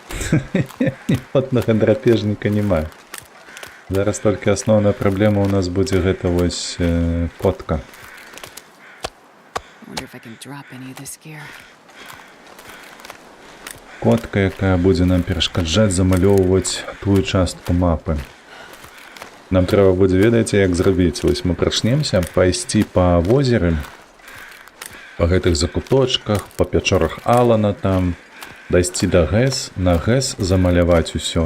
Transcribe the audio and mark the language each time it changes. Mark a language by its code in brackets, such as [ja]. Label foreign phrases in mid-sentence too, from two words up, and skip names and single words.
[be] Ніводнага драпежніка няма. Зараз толькі асноўная праблема ў нас будзе гэта вось котка. [en] Wonder if I can drop any of this gear. [be] Котка, якая будзе нам перашкаджаць замалёўваць тую частку мапы. Нам трэба будзе, ведаеце, як зрабіць. Вось мы прачнемся, пайсці па возеры, па гэтых закуточках, па пячорах Алана там, дайсці да ГЭС, на ГЭС замаляваць усё.